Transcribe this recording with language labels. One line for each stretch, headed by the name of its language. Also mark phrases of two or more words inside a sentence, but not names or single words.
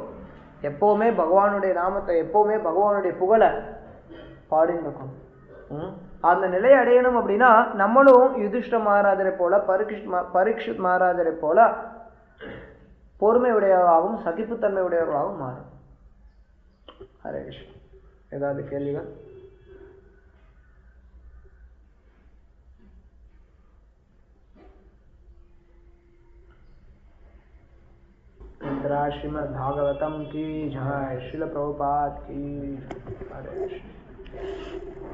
Tamil: எப்பவுமே பகவானுடைய நாமத்தை, எப்பவுமே பகவானுடைய புகழை பாடின்னு இருக்கணும். அந்த நிலையை அடையணும் அப்படின்னா நம்மளும் யுதிஷ்ட மகாராஜரை போல பரீட்சித் மகாராஜரை போல பொறுமை உடையவராகவும் சகிப்புத்தன்மை உடையவராகவும் மாறும். ஹரே கிருஷ்ணா. ஏதாவது கேள்விகள்?
Hindi: श्रीमद् भागवतम की जय, श्रील प्रभुपाद की। हरे कृष्ण।